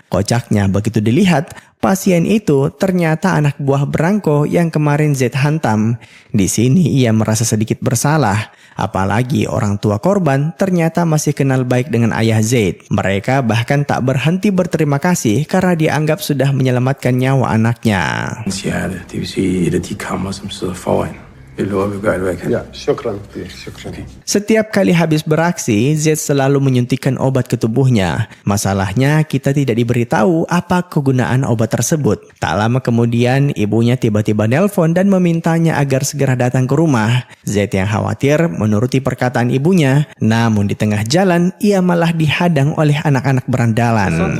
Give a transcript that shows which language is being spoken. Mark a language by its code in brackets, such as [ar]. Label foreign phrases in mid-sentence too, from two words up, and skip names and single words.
[id] Kocaknya begitu dilihat, pasien itu ternyata anak buah Branko yang kemarin Z hantam. Di sini ia merasa sedikit bersalah. Apalagi orang tua korban ternyata masih kenal baik dengan ayah Zaid. Mereka bahkan tak berhenti berterima kasih karena dianggap sudah menyelamatkan nyawa anaknya. [da] Hans hjerte, det vil sige et af de kammer, som sidder foran. Jeg lover, vi gør alt, hvad jeg kan. [ar] Ja, شكرا. شكرا. [id] Setiap kali habis beraksi, Z selalu menyuntikkan obat ke tubuhnya. Masalahnya kita tidak diberitahu apa kegunaan obat tersebut. Tak lama kemudian ibunya tiba-tiba nelpon dan memintanya agar segera datang ke rumah. Z yang khawatir menuruti perkataan ibunya. Namun di tengah jalan ia malah dihadang oleh anak-anak berandalan.